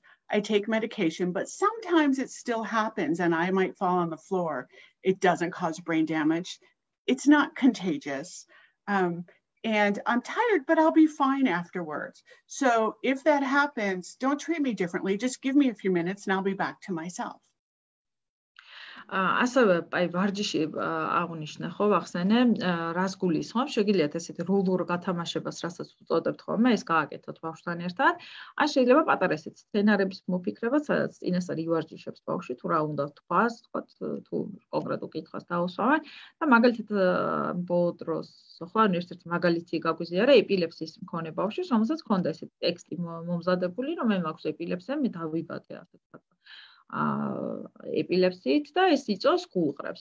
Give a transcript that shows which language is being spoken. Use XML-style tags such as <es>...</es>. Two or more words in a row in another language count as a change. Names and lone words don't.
<en>I take medication, but sometimes it still happens and I might fall on the floor. It doesn't cause brain damage. It's not contagious. And I'm tired, but I'll be fine afterwards. So if that happens, don't treat me differently. Just give me a few minutes and I'll be back to myself.</en> <ka>ასევე აი ვარჯიში აღნიშნე ხო ვახსენე რას გულისხმობს შეგიძლიათ ესეთი როლურ გათამაშებას რასაც უწოდებთ ხოლმე ეს გააკეთოთ ბავშვთან ერთად ან შეიძლება პატარა ესეთი სცენარების მოფიქრება სადაც წინასწარ ივარჯიშებს ბავშვი თუ რა უნდა თქვას თუ კონკრეტულ კითხვას დაუსვამენ და მაგალითად ბოლო დროს ხო ან ერთ-ერთი მაგალითი გაგვიზიარა ეპილეფსიის მქონე ბავშვის რომელსაც ჰქონდა ესეთი ტექსტი მომზადებული რომ მე მაქვს ეპილეფსია მე დავიბადე ასე ვთქვათ ეპილეფსიით და ეს იწვევს გულყრებს.</ka>